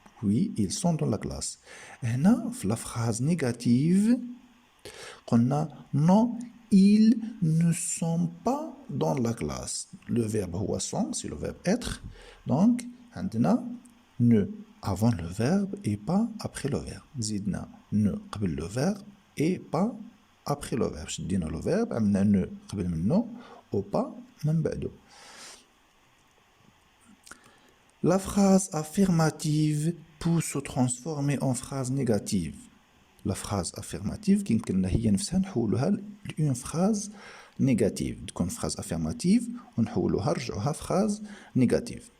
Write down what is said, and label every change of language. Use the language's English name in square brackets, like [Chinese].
[French] Oui, ils sont dans la classe. Et là, la phrase négative, qu'on a non, ils ne sont pas dans la classe. Le verbe sont, c'est le verbe être. Donc, on a ne avant le verbe et pas après le verbe. Zidna ne [Arabic] قبل [French] le verbe et pas après le verbe. [Arabic] شدينا le verbe, عملنا ne قبل منه ou pas من بعده. [French] La phrase affirmative peut se transformer en phrase négative. La phrase affirmative qui [Arabic] هي نفسها نحولوها ل [French] une phrase négative. تكون phrase affirmative [Arabic] ونحولوها نرجعوها [French] phrase négative.